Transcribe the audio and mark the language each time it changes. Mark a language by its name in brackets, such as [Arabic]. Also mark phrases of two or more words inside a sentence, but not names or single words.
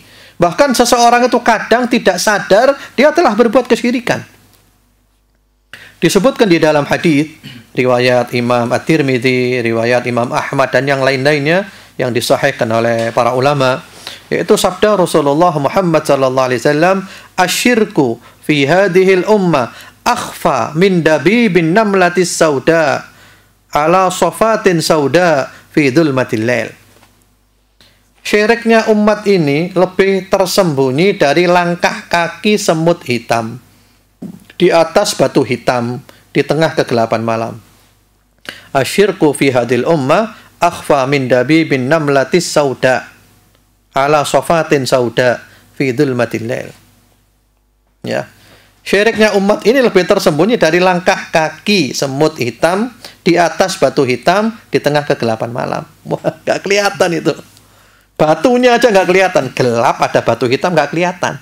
[Indonesian] Bahkan seseorang itu kadang tidak sadar dia telah berbuat kesyirikan. Disebutkan di dalam hadis riwayat Imam At-Tirmidzi, riwayat Imam Ahmad dan yang lain-lainnya yang disahihkan oleh para ulama, yaitu sabda Rasulullah Muhammad [Arabic] صلى الله عليه وسلم, "الشرك في هذه الأمة أخفى من دبيب النملة السوداء على صفاة سوداء في ظلمة الليل." [Indonesian] Syiriknya umat ini lebih tersembunyi dari langkah kaki semut hitam di atas batu hitam di tengah kegelapan malam. [Arabic] الشرك في هذه الأمة أخفى من دبيب النملة السوداء على صفاة سوداء في ظلمة الليل. [Indonesian] Ya. Syiriknya umat ini lebih tersembunyi dari langkah kaki semut hitam di atas batu hitam di tengah kegelapan malam. Wah, gak kelihatan itu. Batunya aja gak kelihatan. Gelap, ada batu hitam gak kelihatan.